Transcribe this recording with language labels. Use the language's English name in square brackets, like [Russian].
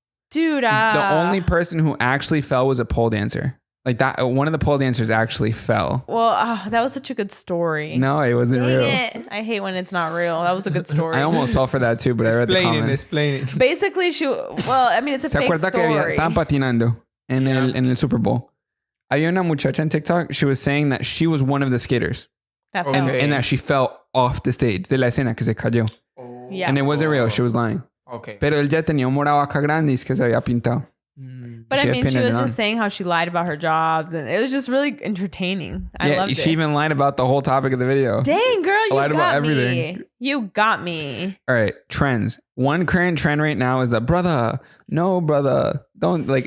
[English] Dude. The only person who actually fell was a pole dancer. Like that, one of the pole dancers actually fell. Well, that was such a good story. No, it wasn't real. I hate when it's not real. That was a good story. I almost fell for that too, but I read the comments. Explain it. Basically, it's a fake story. [Spanish] ¿Se acuerda que estaban patinando en el Super Bowl? Había una muchacha en TikTok. [English] She was saying that she was one of the skaters. And that she fell off the stage [Spanish] de la escena que se cayó. [English] Yeah. And it wasn't real. She was lying. Okay. [Spanish] Pero él ya tenía un morado acá grande y es que se había pintado. [English] But I mean, she was just saying how she lied about her jobs, and it was just really entertaining. I loved it. She even lied about the whole topic of the video. Dang, girl, you lied got about me. Everything. You got me. All right, trends. One current trend right now is that brother, don't like.